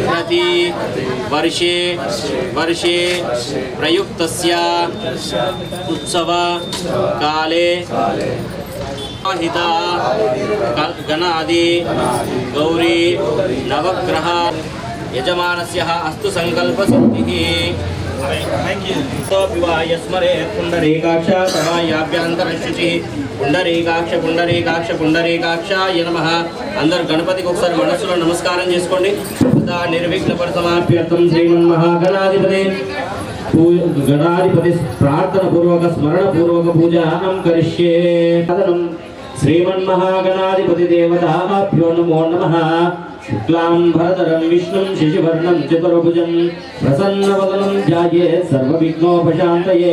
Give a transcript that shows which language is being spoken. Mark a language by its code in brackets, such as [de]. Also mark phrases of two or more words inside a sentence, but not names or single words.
[sa] प्रति वर्षे वर्षे प्रयुक्तस्य उत्सव काले हिता गणादि गौरी नवग्रह यजमानस्य अस्तु संकल्पसिद्धिः। पुंडरीकाक्ष समायाभ्यंतरशुचि पुंडरीकाक्ष पुंडरीकाक्ष पुंडरीकाक्षाय नमः। [hi] अंदर गणपति को [te] ఒకసారి మనసులో నమస్కారం చేసుకోండి। [sa] निर्विघ्न परिसमाप्यर्थं श्रीमन्महागणाधिपति गणाधिपति प्रार्थना पूर्वक स्मरण पूर्वक पूजां करिष्ये। श्रीमन्महागणाधिपति देवताभ्यो नमो नमः। शुक्लांबरधरं विष्णुं शशिवर्णं चतुर्भुजं प्रसन्नवदनं ध्यायेत् सर्वविघ्नोपशान्तये।